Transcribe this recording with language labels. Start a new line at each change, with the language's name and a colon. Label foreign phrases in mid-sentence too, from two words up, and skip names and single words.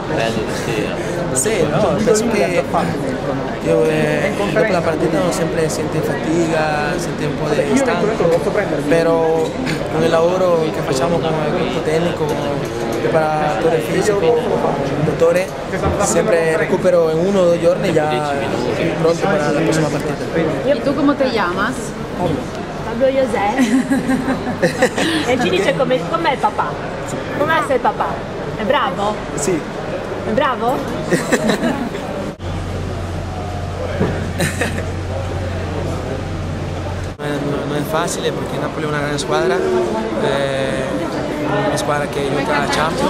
Italian: Sì, no, penso che io dopo la partita non sempre senti fatica, senti un po' di stanco, però con il lavoro che facciamo come gruppo tecnico, preparatore fisico, dottore, sempre recupero in 1 o 2 giorni già pronto per la prossima partita.
Spanish: ¿Y tú cómo te llamas? Pablo José.
Italian: E ci dice com'è il papà? Come essere il papà? È bravo? Sì. È bravo? Non è facile perché Napoli è una grande squadra, una squadra che gioca a Champions.